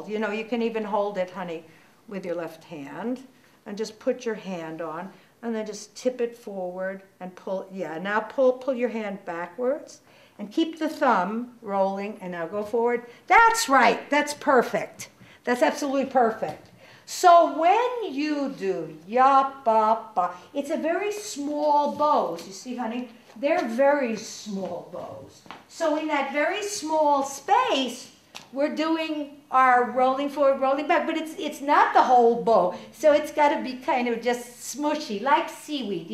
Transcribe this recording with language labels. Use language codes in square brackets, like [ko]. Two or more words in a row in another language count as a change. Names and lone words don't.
[en] You know, you can even hold it, honey, with your left hand, and just put your hand on. And then just tip it forward and pull. Yeah, now pull your hand backwards and keep the thumb rolling, and now go forward. That's right. That's perfect. That's absolutely perfect. So when you do ya, ba, ba, it's a very small bows. You see, honey? They're very small bows. So in that very small space, we're doing our rolling forward, rolling back, but it's not the whole bow. So it's got to be kind of just smushy, like seaweed.